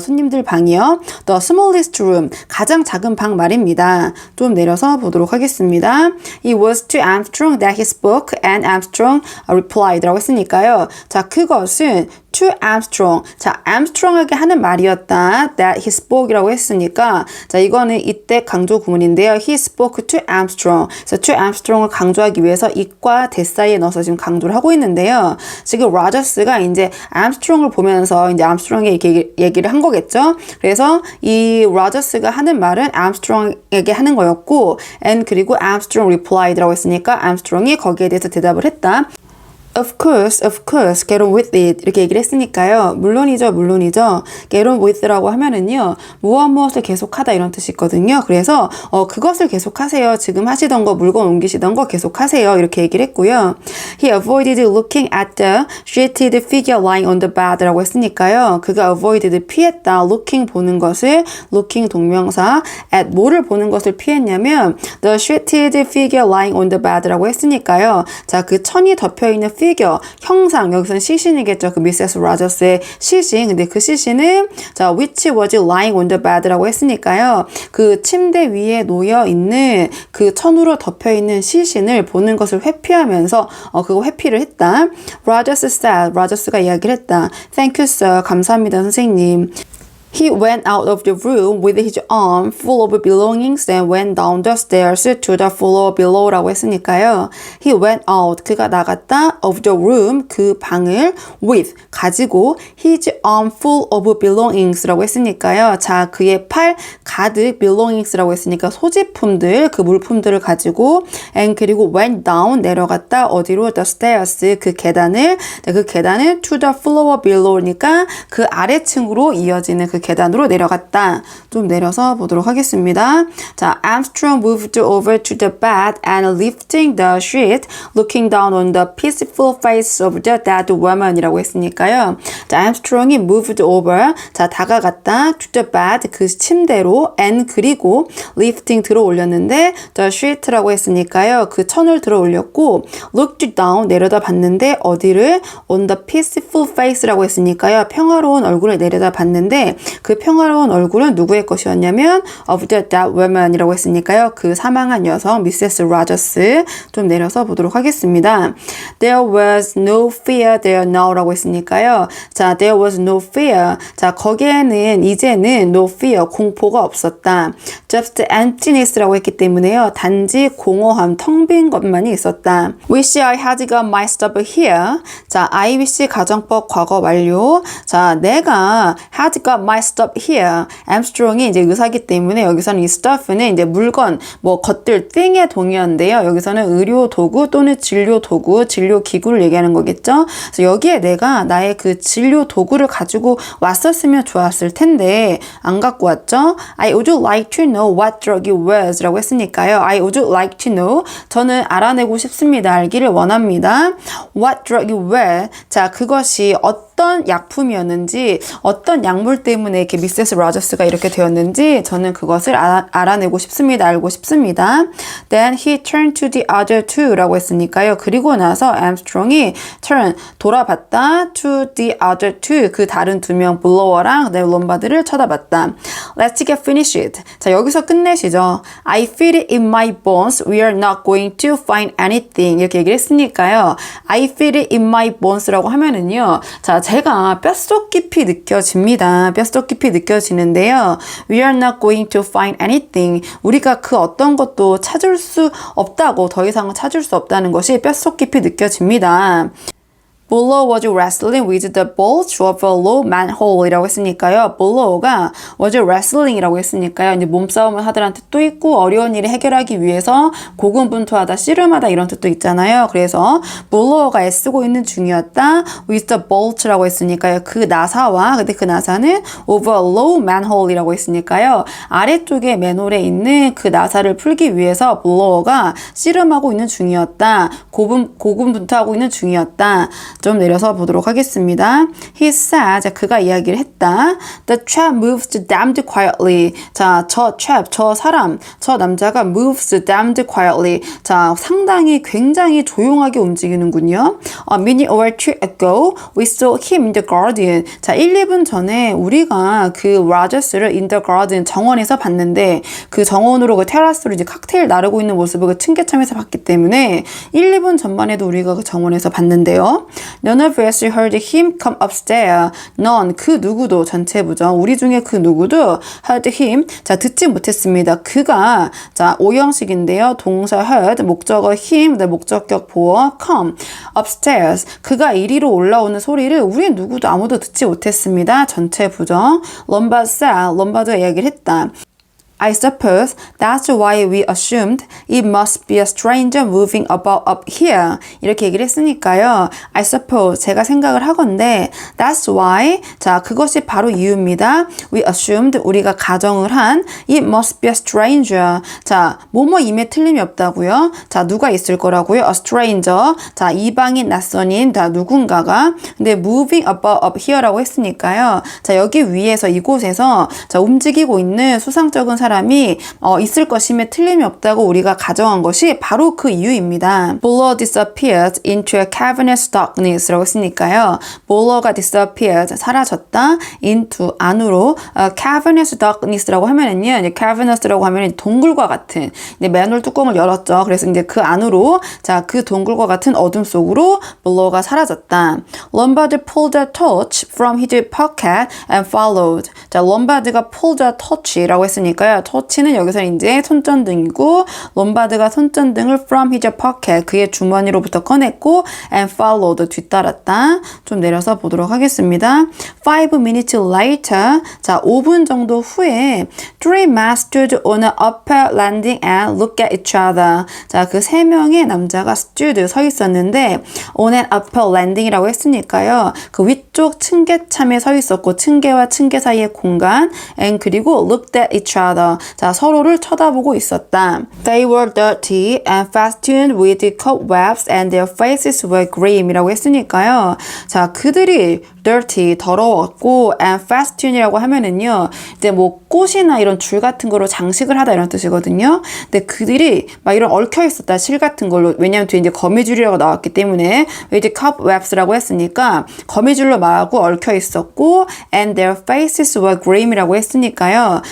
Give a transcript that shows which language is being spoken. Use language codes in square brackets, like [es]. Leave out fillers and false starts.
[ko] 손님들 방이요. [en] The smallest room [ko] 가장 작은 방 말입니다. 좀 내려서 보도록 하겠습니다. [en] It was to Armstrong that he spoke and Armstrong replied [ko] 라고 했으니까요. 자 그것은 to Armstrong. 자, Armstrong에게 하는 말이었다. [en] That he spoke [ko] 이라고 했으니까 자, 이거는 이때 강조 구문인데요. [en] He spoke to Armstrong. [ko] 그래서 to Armstrong을 강조하기 위해서 it과 that 사이에 넣어서 지금 강조를 하고 있는데요. 지금 로저스가 이제 Armstrong을 보면서 이제 Armstrong에 이렇게 얘기를 한 거겠죠. 그래서 이 로저스가 하는 말은 Armstrong에게 하는 거였고 and 그리고 [en] Armstrong replied [ko] 라고 했으니까 Armstrong이 거기에 대해서 대답을 했다. [en] Of course, get on with it. [ko] 이렇게 얘기를 했으니까요. 물론이죠. get on with라고 하면은요. 무엇을 계속하다 이런 뜻이 있거든요. 그래서 그것을 계속하세요. 지금 하시던 거, 물건 옮기시던 거 계속하세요. 이렇게 얘기를 했고요. [en] He avoided looking at the sheeted figure lying on the bed [ko] 라고 했으니까요. 그가 avoided 피했다. [en] looking [ko] 보는 것을 [en] looking 동명사 at [ko] 뭐를 보는 것을 피했냐면 [en] the sheeted figure lying on the bed라고 했으니까요. [ko] 자, 그 천이 덮여있는 피겨, 형상, 여기서는 시신이겠죠. 그 미세스 로저스의 시신. 근데 그 시신은 자, [en] which was lying on the bed [ko] 라고 했으니까요. 그 침대 위에 놓여 있는 그 천으로 덮여 있는 시신을 보는 것을 회피하면서 그거 회피를 했다. [en] Rogers said, [ko] 로저스가 이야기를 했다. [en] Thank you, sir. [ko] 감사합니다, 선생님. [en] He went out of the room with his arm full of belongings and went down the stairs to the floor below [ko] 라고 했으니까요. [en] He went out, [ko] 그가 나갔다, [en] of the room, [ko] 그 방을, [en] with, 가지고, his arm full of belongings [ko] 라고 했으니까요. 자, 그의 팔 가득 belongings라고 했으니까 소지품들, 그 물품들을 가지고, and 그리고 went down, 내려갔다, 어디로? [en] the stairs, [ko] 그 계단을, 그 계단은 [en] to the floor below [ko] 니까 그 아래층으로 이어지는 그 계단으로 내려갔다. 좀 내려서 보도록 하겠습니다. [en] 자, Armstrong moved over to the bed and lifting the sheet, looking down on the peaceful face of the dead woman [ko] 이라고 했으니까요. 자, Armstrong이 [en] moved over, [ko] 자, 다가갔다, [en] to the bed, [ko] 그 침대로, and 그리고 lifting 들어 올렸는데, [en] the sheet [ko] 라고 했으니까요. 그 천을 들어 올렸고, [en] looked down, [ko] 내려다 봤는데, 어디를? [en] on the peaceful face [ko] 라고 했으니까요. 평화로운 얼굴을 내려다 봤는데, 그 평화로운 얼굴은 누구의 것이었냐면, [en] of the dead woman [ko] 이라고 했으니까요. 그 사망한 여성, 미세스 로저스. 좀 내려서 보도록 하겠습니다. [en] There was no fear there now [ko] 라고 했으니까요. 자, [en] there was no fear. [ko] 자, 거기에는 이제는 no fear, 공포가 없었다. [en] Just emptiness [ko] 라고 했기 때문에요. 단지 공허함, 텅 빈 것만이 있었다. [en] Wish I had got my stuff here. [ko] 자, I wish 가정법 과거 완료. 자, 내가 [en] had got my stuff here. [ko] Armstrong이 이제 의사기 때문에 여기서는 이 stuff는 이제 물건, 뭐 것들, thing의 동의어인데요. 여기서는 의료 도구 또는 진료 도구, 진료 기구를 얘기하는 거겠죠. 그래서 여기에 내가 나의 그 진료 도구를 가지고 왔었으면 좋았을 텐데 안 갖고 왔죠. [en] I would like to know what drug it was [ko] 라고 했으니까요. [en] I would like to know. [ko] 저는 알아내고 싶습니다. 알기를 원합니다. [en] What drug it was. [ko] 자, 그것이 어떤 약품이었는지, 어떤 약물 때문에 이렇게 미세스 로저스가 이렇게 되었는지 저는 그것을 알아내고 싶습니다. 알고 싶습니다. [en] Then he turned to the other two [ko] 라고 했으니까요. 그리고 나서 Armstrong이 turn, 돌아봤다. [en] to the other two, [ko] 그 다른 두 명, 블로어랑 롬바드를 쳐다봤다. [en] Let's get finished. [ko] 자, 여기서 끝내시죠. [en] I feel it in my bones. We are not going to find anything. [ko] 이렇게 얘기를 했으니까요. [en] I feel it in my bones [ko] 라고 하면은요. 자, 제가 뼛속 깊이 느껴집니다. 뼛속 깊이 느껴지는데요. [en] We are not going to find anything. [ko] 우리가 그 어떤 것도 찾을 수 없다고, 더 이상은 찾을 수 없다는 것이 뼛속 깊이 느껴집니다. [en] Bullough was wrestling with the bulge of a low manhole [ko] 이라고 했으니까요. Bullow가 was wrestling 이라고 했으니까요. 이제 몸싸움을 하다라는 뜻도 있고 어려운 일을 해결하기 위해서 고군분투하다, 씨름하다 이런 뜻도 있잖아요. 그래서 Bullow가 애쓰고 있는 중이었다. [en] with the bulge [ko] 라고 했으니까요. 그 나사와, 근데 그 나사는 [en] of a low manhole [ko] 이라고 했으니까요. 아래쪽에 맨홀에 있는 그 나사를 풀기 위해서 Bullow가 씨름하고 있는 중이었다. 고군분투하고 있는 중이었다. 좀 내려서 보도록 하겠습니다. [en] He said, [ko] 자, 그가 이야기를 했다. [en] The chap moves damned quietly. [ko] 자, 저 chap, 저 사람, 저 남자가 [en] moves damned quietly. [ko] 자, 상당히 굉장히 조용하게 움직이는군요. [en] A minute or two ago, we saw him in the garden. [ko] 자, 1, 2분 전에 우리가 그 로저스를 in the garden, 정원에서 봤는데 그 정원으로 그 테라스로 이제 칵테일 나르고 있는 모습을 그 층계참에서 봤기 때문에 1, 2분 전만 해도 우리가 그 정원에서 봤는데요. [en] None of us heard him come upstairs. [ko] None, 그 누구도, 전체 부정, 우리 중에 그 누구도 [en] heard him, [ko] 자, 듣지 못했습니다. 그가, 자, 오형식인데요. 동사 heard, 목적어 him, 목적격 보어 come, upstairs. 그가 이리로 올라오는 소리를 우리 누구도 아무도 듣지 못했습니다. 전체 부정. 롬바드 [en] said, [ko] 롬바드가 이야기를 했다. [en] I suppose that's why we assumed it must be a stranger moving about up here. [ko] 이렇게 얘기를 했으니까요. [en] I suppose, [ko] 제가 생각을 하건대 [en] that's why, [ko] 자, 그것이 바로 이유입니다. [en] We assumed, [ko] 우리가 가정을 한 [en] it must be a stranger. [ko] 자, 뭐뭐임에 틀림이 없다고요. 자, 누가 있을 거라고요? A stranger. 자, 이방인, 낯선인, 다 누군가가. 근데 [en] moving about up here [ko] 라고 했으니까요. 자, 여기 위에서, 이곳에서 자, 움직이고 있는 수상쩍은 사람이 있을 것임에 틀림이 없다고 우리가 가정한 것이 바로 그 이유입니다. [en] Bullough disappeared into a cavernous darkness [ko] 라고 했으니까요. Bullow가 disappeared, 사라졌다, into, 안으로, [en] cavernous darkness [ko] 라고 하면은요, 이제 cavernous라고 하면 동굴과 같은, 이제 맨홀 뚜껑을 열었죠. 그래서 이제 그 안으로, 자, 그 동굴과 같은 어둠 속으로 Bullow가 사라졌다. [en] Lombard pulled a torch from his pocket and followed. [ko] 자, 롬바드가 pulled a torch라고 했으니까요. 했으니까요. 터치는 여기서 이제 손전등이고 롬바드가 손전등을 [en] from his pocket [ko] 그의 주머니로부터 꺼냈고 [en] and followed [ko] 뒤따랐다. 좀 내려서 보도록 하겠습니다. [en] 5 minutes later [ko] 자 5분 정도 후에 [en] three men stood on an upper landing and looked at each other. [ko] 자 그 세 명의 남자가 stood 서 있었는데 [en] on an upper landing [ko] 이라고 했으니까요. 그 위쪽 층계참에 서 있었고 층계와 층계 사이의 공간 and 그리고 [en] looked at each other. [ko] 자 서로를 쳐다보고 있었다. [en] They were dirty and festooned with cobwebs and their faces were grim [ko] 이라고 했으니까요. 자 그들이 dirty 더러웠고 and festoon이라고 하면은요 이제 뭐 꽃이나 이런 줄 같은 거로 장식을 하다 이런 뜻이거든요. 근데 그들이 막 이런 얽혀 있었다 실 같은 걸로 왜냐면 뒤에 이제 거미줄이라고 나왔기 때문에 이제 cobwebs라고 했으니까 거미줄로 마구 얽혀 있었고 [en] and their faces were grim [ko] 이라고 했으니까요.